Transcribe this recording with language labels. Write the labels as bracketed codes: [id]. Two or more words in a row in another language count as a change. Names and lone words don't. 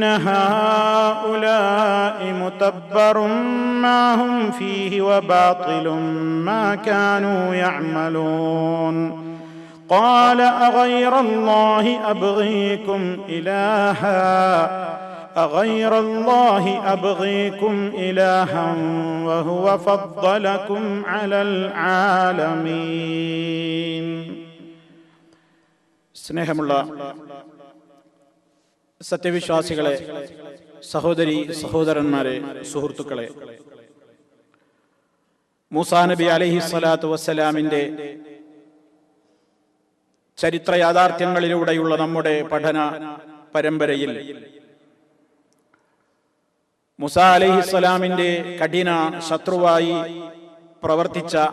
[ar] هؤلاء متبر ما هم فيه وباطل ما كانوا يعملون قال أغير الله أبغيكم إلها وهو فضلكم على العالمين. [ml] സ്നേഹമുള്ള സത്യവിശ്വാസികളെ, സഹോദരി സഹോദരന്മാരെ, സുഹൃത്തുക്കളെ, മൂസാ നബി [ar] عليه الصلاة والسلام [ml] ചരിത്ര യാഥാർത്ഥ്യങ്ങളിലൂടെയുള്ള നമ്മുടെ പഠന പരമ്പരയിൽ മൂസാ അലൈഹിസ്സലാമിന്റെ കഠിന ശത്രുവായി പ്രവർത്തിച്ച